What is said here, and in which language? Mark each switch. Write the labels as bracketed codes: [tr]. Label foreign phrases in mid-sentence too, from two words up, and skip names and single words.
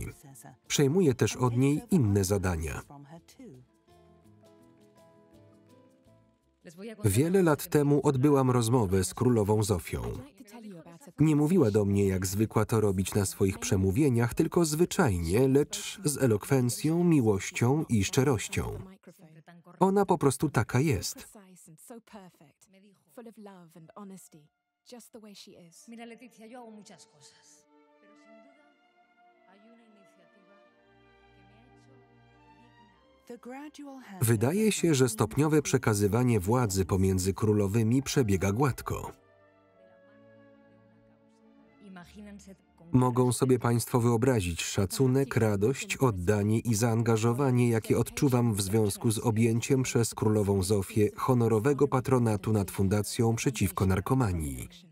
[pl] Przejmuje też od niej inne zadania. Wiele lat temu odbyłam rozmowę z królową Zofią. Nie mówiła do mnie, jak zwykła to robić na swoich przemówieniach, tylko zwyczajnie, lecz z elokwencją, miłością i szczerością. Ona po prostu taka jest. [es] Mira, Leticia, yo hago muchas cosas, pero sin duda hay una iniciativa que me ha hecho digna. [pl] Wydaje się, że stopniowe przekazywanie władzy pomiędzy królowymi przebiega gładko. Mogą sobie Państwo wyobrazić szacunek, radość, oddanie i zaangażowanie, jakie odczuwam w związku z objęciem przez królową Zofię honorowego patronatu nad Fundacją Przeciwko Narkomanii.